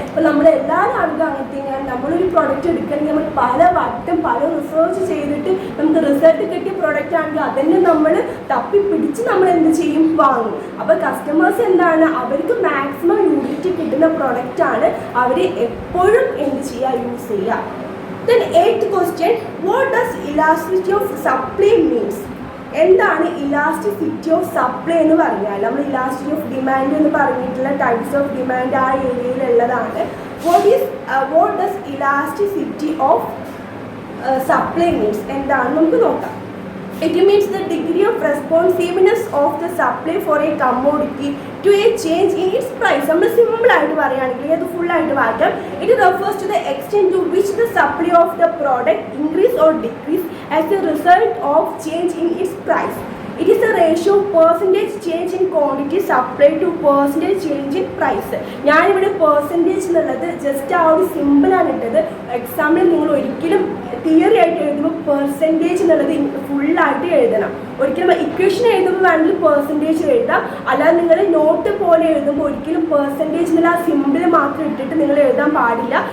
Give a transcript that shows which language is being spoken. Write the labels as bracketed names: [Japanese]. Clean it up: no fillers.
[Malayalam] അപ്പോൾ നമ്മളെല്ലാവരും ആളുകൾ അങ്ങനത്തെ നമ്മളൊരു പ്രോഡക്റ്റ് എടുക്കണമെങ്കിൽ നമ്മൾ പല വട്ടം പല റിസർച്ച് ചെയ്തിട്ട് നമുക്ക് റിസൾട്ട് കിട്ടിയ പ്രോഡക്റ്റ് ആണെങ്കിൽ അതന്നെ നമ്മൾ തപ്പിപ്പിടിച്ച് നമ്മൾ എന്ത് ചെയ്യും, വാങ്ങും. അപ്പോൾ കസ്റ്റമേഴ്സ് അവർക്ക് മാക്സിമം യൂട്ടിലിറ്റി കിട്ടുന്ന പ്രോഡക്റ്റാണ് അവർ എപ്പോഴും എന്ത് ചെയ്യുക, യൂസ് ചെയ്യുക. [English] Then 8th question, what does elasticity of supply means? [Malayalam] എന്താണ് ഇലാസ്റ്റിസിറ്റി ഓഫ് സപ്ലൈ എന്ന് പറഞ്ഞാൽ നമ്മൾ ഇലാസ്റ്റിസിറ്റി ഓഫ് ഡിമാൻഡ് എന്ന് പറഞ്ഞിട്ടുള്ള ടൈപ്സ് ഓഫ് ഡിമാൻഡ് ആ ഏരിയയിലുള്ളതാണ്. [English] what does elasticity of supply means [Malayalam] എന്താണ് നമുക്ക് നോക്കാം. [English] It means the degree of responsiveness of the supply for a commodity to a change in its price. [Malayalam] നമ്മൾ സിമ്പിൾ ആയിട്ട് പറയുകയാണെങ്കിൽ അത് ഫുൾ ആയിട്ട് വായിക്കാം. [English] It refers to the extent to which the supply of the product increase or decrease as a result of change in its price. It is a ratio of percentage change in quantity supply to percentage change in price. [Malayalam] ഞാനിവിടെ percentage എന്നുള്ളത് just ആ ഒരു സിമ്പിളാണ് ഇട്ടത്. Example നിങ്ങൾ ഒരിക്കലും theory ആയിട്ട് എഴുതുമ്പോൾ പെർസെൻറ്റേജ് എന്നുള്ളത് ഫുള്ളായിട്ട് എഴുതണം. ഒരിക്കലും ഇക്വേഷൻ എഴുതുമ്പോൾ വേണമെങ്കിൽ പെർസെൻറ്റേജ് എഴുതാം. അല്ലാതെ നിങ്ങൾ നോട്ട് പോലെ എഴുതുമ്പോൾ ഒരിക്കലും പെർസെൻറ്റേജ് എന്നുള്ള ആ സിമ്പിൾ മാത്രം ഇട്ടിട്ട് നിങ്ങൾ എഴുതാൻ പാടില്ല.